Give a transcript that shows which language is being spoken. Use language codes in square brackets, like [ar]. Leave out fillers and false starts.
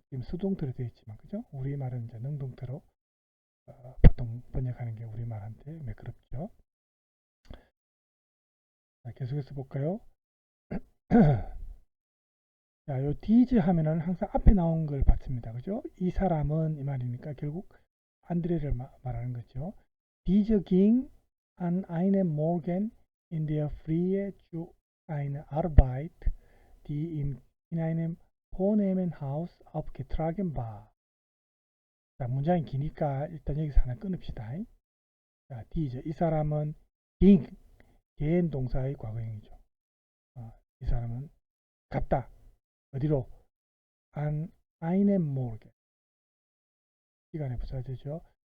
[ko] 지금 수동태로 되어 있지만 그죠? 우리말은 이제 능동태로 보통 번역하는 게 우리말한테 매끄럽죠. 자, 계속해서 볼까요? 자, 요 디즈 하면은 항상 앞에 나온 걸 받습니다. 그죠? 이 사람은 이 말이니까 결국 안드레를 말하는 거죠. [de] Diese ging an einem Morgen in der Frühe zu einer Arbeit, die in einem vornehmen Haus aufgetragen war. [ko] 자, 문장이 기니까 일단 여기서 하나 끊읍시다. 자, Diese, 이 사람은 ging, 개인 동사의 과거형이죠. 이 사람은 갔다. 어디로? [de] an einem Morgen. [ko] 시간에 부사되죠.